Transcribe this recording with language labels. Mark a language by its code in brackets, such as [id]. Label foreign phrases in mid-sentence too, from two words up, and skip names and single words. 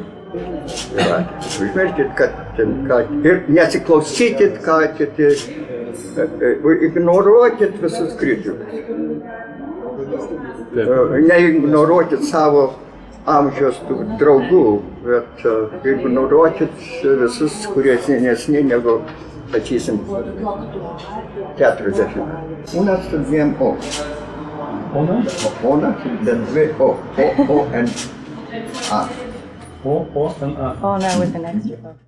[lt] Užmirškit, kad ir nesiklausykit, ką kiti, ignoruokit visus kritikus. Neignoruokit savo amžiaus draugų, bet ignoruokit visus, kurie senesni negu, sakysim, 40. Una su 2 O. Ona su 2 O. O-N-A. O-O-N-A. [en] Oh no, with an extra.